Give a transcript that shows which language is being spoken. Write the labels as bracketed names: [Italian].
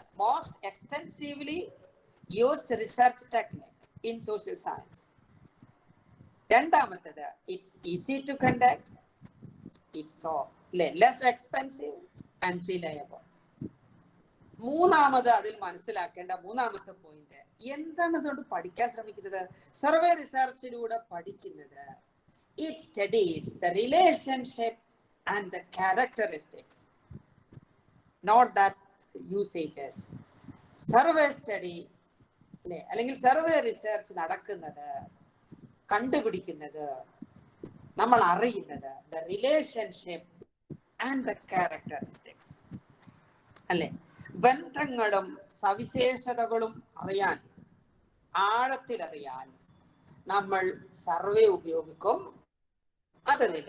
[English] Most extensively used research technique in social science. [Malayalam] രണ്ടാമത്തേത് [English] It's easy to conduct, it's less expensive and reliable. [Malayalam] മൂന്നാമത് അതിൽ മനസ്സിലാക്കേണ്ട മൂന്നാമത്തെ point എന്താണ് ഇതുകൊണ്ട് പഠിക്കാൻ ശ്രമിക്കുന്നത്? സർവേ റിസർച്ചിലൂടെ പഠിക്കുന്നത് [English] it studies the relationship and the characteristics, not that usages. [Malayalam] Survey study അല്ലെ, അല്ലെങ്കിൽ സർവേ റിസർച്ച് നടക്കുന്നത്, കണ്ടുപിടിക്കുന്നത്, നമ്മൾ അറിയുന്നത് [English] the relationship and the characteristics [Malayalam] അല്ലെ? ബന്ധങ്ങളും സവിശേഷതകളും അറിയാൻ, ആഴത്തിലറിയാൻ നമ്മൾ സർവേ ഉപയോഗിക്കും. അത്